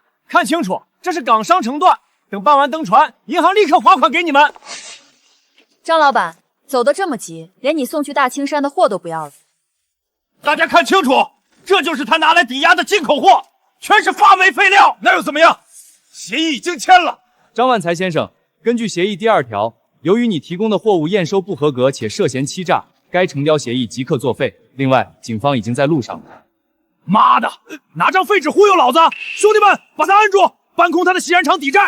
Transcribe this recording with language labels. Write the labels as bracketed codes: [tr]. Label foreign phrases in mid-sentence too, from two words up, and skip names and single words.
[zh] 看清楚，這是港商承斷，等辦完登船，銀行立刻劃款給你們。張老板，走得這麼急，連你送去大青山的貨都不要了。大家看清楚，這就是他拿來抵押的進口貨，全是發霉廢料，那又怎麼樣？協議已經簽了。張萬才先生，根據協議第2條，由於你提供的貨物驗收不合格且涉嫌欺詐，該成交協議即刻作廢。另外，警方已經在路上了。媽的，拿張廢紙忽悠老子！兄弟們，把他按住，搬空他的洗染廠抵債。